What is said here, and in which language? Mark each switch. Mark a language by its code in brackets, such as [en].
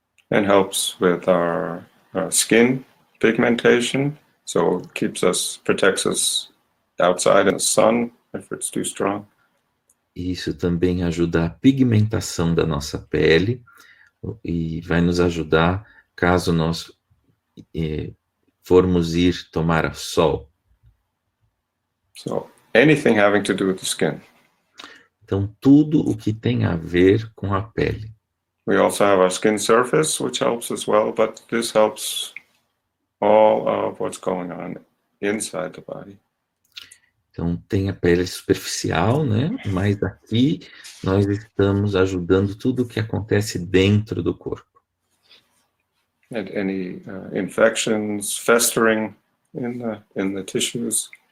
[en] And helps with our skin pigmentation, so it protects us outside in the sun if it's too strong. [pt] Isso também ajuda a pigmentação da nossa pele e vai nos ajudar caso nós formos ir tomar sol. [en] So anything having to do with the skin. [pt] Então, tudo o que tem a ver com a pele. [en] We also have our skin surface, which helps as well, but this helps all of what's going on inside the body. [pt] Então, tem a pele superficial, né? Mas aqui nós estamos ajudando tudo o que acontece dentro do corpo. [en] And any infections festering in the tissues.